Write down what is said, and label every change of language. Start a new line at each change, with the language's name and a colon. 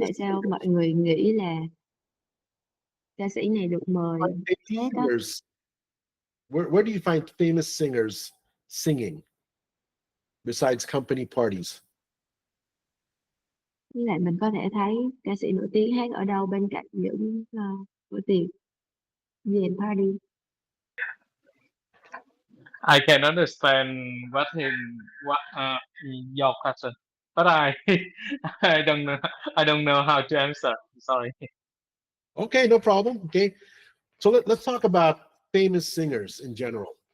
Vietnamese: tại sao mọi người nghĩ là ca sĩ này được mời hát á?
English: singers. Where do you find famous singers singing besides company parties?
Vietnamese: Với lại mình có thể thấy ca sĩ nổi tiếng hát ở đâu bên cạnh những bữa tiệc về party.
English: I can understand what your question. but I don't know. I don't know how to answer. Sorry. Okay, no problem. Okay, so let's talk about famous singers in general.